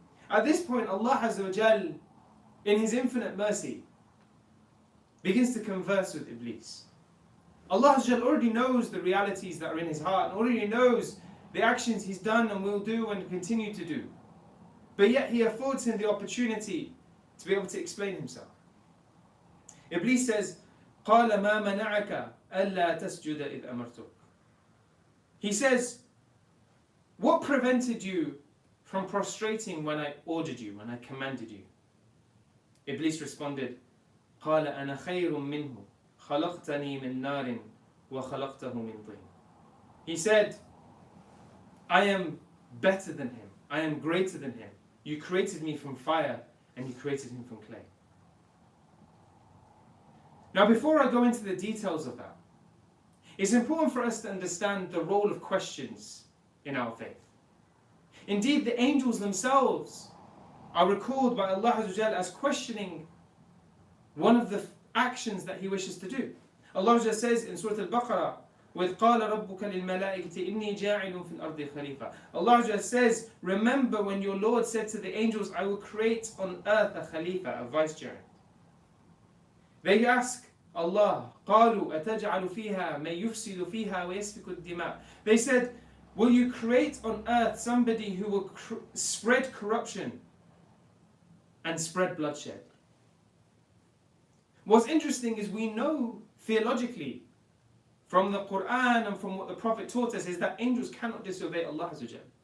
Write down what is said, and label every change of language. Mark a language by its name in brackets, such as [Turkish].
[English] At this point, Allah Azza wa Jal, in His infinite mercy, begins to converse with Iblees. Allah Azza wa Jal already knows the realities that are in his heart, and already knows the actions he's done and will do and continue to do. But yet He affords him the opportunity to be able to explain himself. Iblees says, [Arabic] قَالَ مَا مَنَعَكَ أَلَّا تَسْجُدَ إِذْ أَمَرْتُكَ. [English] He says, what prevented you from prostrating when I ordered you, when I commanded you? Iblees responded, [Arabic] قَالَ أَنَا خَيْرٌ مِّنْهُ خَلَقْتَنِي مِنْ نَارٍ وَخَلَقْتَهُ مِنْ طِينٍ. [English] He said, I am better than him. I am greater than him. You created me from fire and you created him from clay. Now, before I go into the details of that, it's important for us to understand the role of questions in our faith. Indeed, the angels themselves are recalled by Allah Azza wa Jal as questioning one of the actions that He wishes to do. Allah Azza wa Jal says in Surah Al-Baqarah, [Arabic] وَإِذْ قَالَ رَبُّكَ لِلْمَلَائِكَةِ إِنِّي جَاعِلٌ فِي الْأَرْضِ خَلِيفَةً. [English] Allah Azza wa Jal says, remember when your Lord said to the angels, I will create on earth a Khalifa, a vicegerent. They ask Allah, [Arabic] قَالُوا أَتَجْعَلُ فِيهَا مَنْ يُفْسِدُ فِيهَا وَيَسْفِكُ الدِّمَاءَ. [English] They said, will you create on earth somebody who will spread corruption and spread bloodshed? What's interesting is we know theologically from the Quran and from what the Prophet taught us is that angels cannot disobey Allah Azza wa Jal.